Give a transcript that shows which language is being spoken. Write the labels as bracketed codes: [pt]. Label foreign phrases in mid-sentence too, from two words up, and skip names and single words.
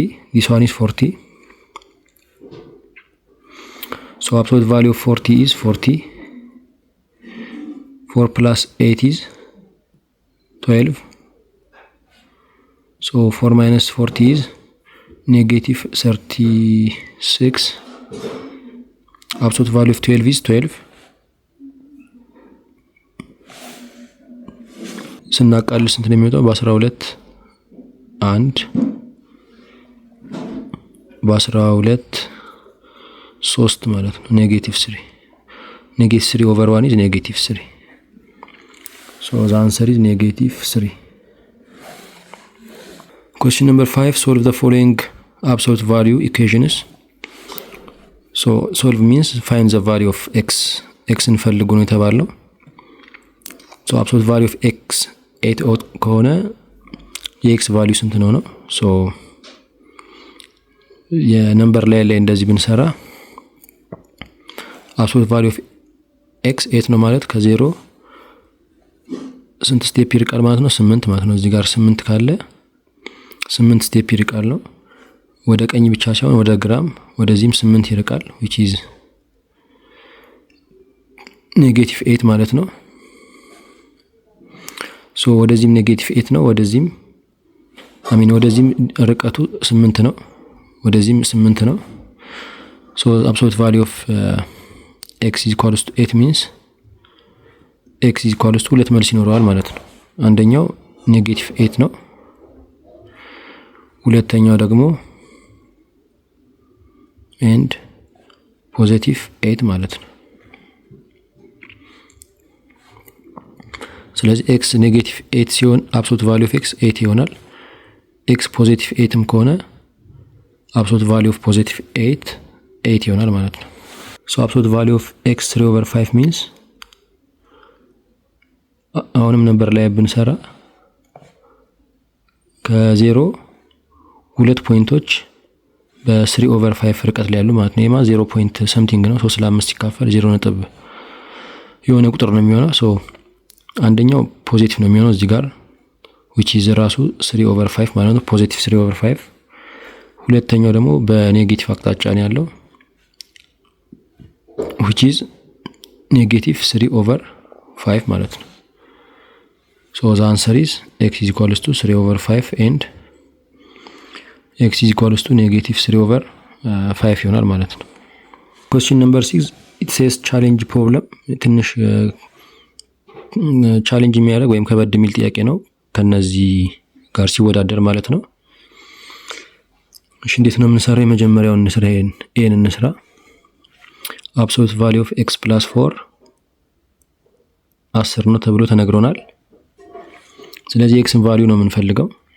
[en] This one is 40. So absolute value of 40 is 40. 4 plus 8 is 12. So 4 minus 40 is negative 36. Absolute value of 12 is 12. [am] ስናቃል ስንት ነው የሚወጣው? በ12 1 በ12 3 ማለት ነው። [en] negative 3 over 1 is negative 3. So the answer is negative 3. Question number 5. Solve the following absolute value equations. So solve means find the value of x. [am] x እንፈልጉ ነው የተባለው። [en] So absolute value of x 8 [am] ከሆነ የx value ስንት ነው? So የነምበር ላይ እንደዚህ ብንሰራ [en] absolute value of x 8 [am] ነው ማለት ከ0 ስንት ስቴፕ ይርቃል ማለት ነው? 8 ማለት ነው። እዚህ ጋር 8 ካለ 8 ስቴፕ ይርቃል ነው። ወደ ቀኝ ብቻ ሳይሆን ወደ ግራም ወደዚህም 8 ይርቃል [en] which is [am] negative 8 ማለት ነው። ሶ ወደዚህም negative 8 ነው፣ ወደዚህም ወደዚህም ርቀቱ 8 ነው፣ ወደዚህም 8 ነው። [en] so absolute value of x is equals to 8 means x is equals to [am] ሁለት መልስ ይኖረዋል ማለት ነው። አንደኛው negative 8 ነው፣ ሁለተኛው ደግሞ [en] and positive 8 [am] ማለት ነው። ስለዚህ x negative 8 ሲሆን [en] absolute value of x 8 [am] ይሆናል። x positive 8ም ከሆነ [en] absolute value of positive 8 [am] ይሆናል ማለት ነው። [en] so absolute value of x 3/5 means [am] አሁንም ነምበር ላይ ብንሰራ ከ0 2 ፖይንቶች በ3/5 ርቀት ላይ ያሉ ማለት ነው። የማ 0 [en] point something [am] ነው። 3 ለ5 ሲካፈል 0 ነጥብ የሆነ ቁጥር ነው የሚሆነው። so አንደኛው ፖዚቲቭ ነው የሚሆነው እዚህ ጋር [en] which is [am] ራሱ 3/5 ማለት ነው፣ ፖዚቲቭ 3/5። ሁለተኛው ደግሞ በኔጌቲቭ አቅጣጫ ነው ያለው [en] which is negative 3/5 [am] ማለት ነው። [en] so the answer is x is equals to 3/5 and x is equals to negative 3/5 [am] ይሆናል ማለት ነው። [en] question number 6 it says challenge problem። [am] ትንሽ ቻሌንጅ የሚያደርግ ወይም ከበድ የሚል ጥያቄ ነው ከነዚህ ጋር ሲወዳደር ማለት ነው። እሺ እንዴት ነው የምንሰራው? የመጀመሪያውን እንስራ፣ ይሄን እንስራ። [en] absolute value of x plus 4 10 [am] ነው ተብሎ ተነግሮናል። ስለዚህ x ቫልዩ ነው የምንፈልገው።